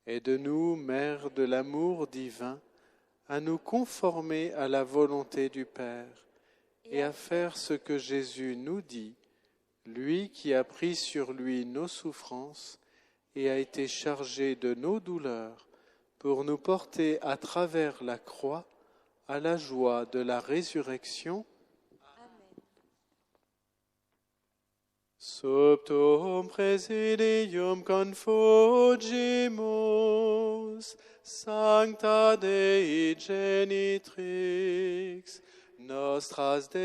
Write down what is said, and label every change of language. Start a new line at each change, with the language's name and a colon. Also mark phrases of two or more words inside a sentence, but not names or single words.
French: Aide-nous, Mère de l'amour divin, à nous conformer à la volonté du Père et à faire ce que Jésus nous dit, lui qui a pris sur lui nos souffrances et a été chargé de nos douleurs, pour nous porter à travers la croix à la joie de la résurrection. Amen.
Latin: Sub tuum presidium confugimus, Sancta Dei Genitrix, nostras